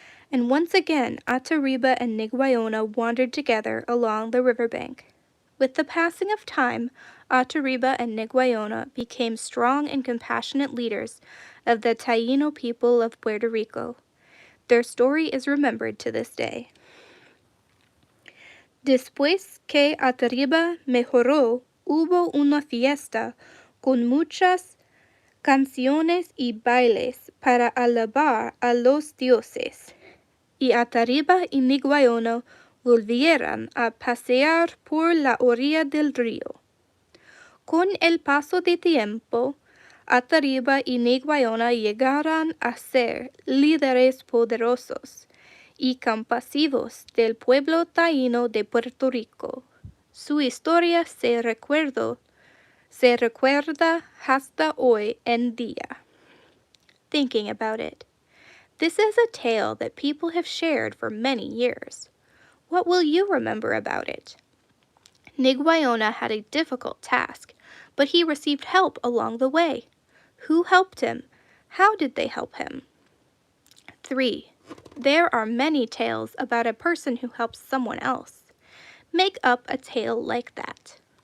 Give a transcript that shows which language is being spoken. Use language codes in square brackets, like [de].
[en] And once again Atariba and Niguayona wandered together along the riverbank. With the passing of time, Atariba and Niguayona became strong and compassionate leaders of the Taíno people of Puerto Rico. Their story is remembered to this day. [es] Después que Atariba mejoró, hubo una fiesta con muchas canciones y bailes para alabar a los dioses, y Atariba y Niguayona volvieron a pasear por la orilla del río. Con el paso del tiempo, Atariba y Niguayona llegaron a ser líderes poderosos, y campesinos del pueblo taíno de Puerto Rico. Su historia se recuerda hasta hoy en día. [en] Thinking about it. This is a tale that people have shared for many years. What will you remember about it? Niguayona had a difficult task, but he received help along the way. Who helped him? How did they help him? 3. There are many tales about a person who helps someone else. Make up a tale like that.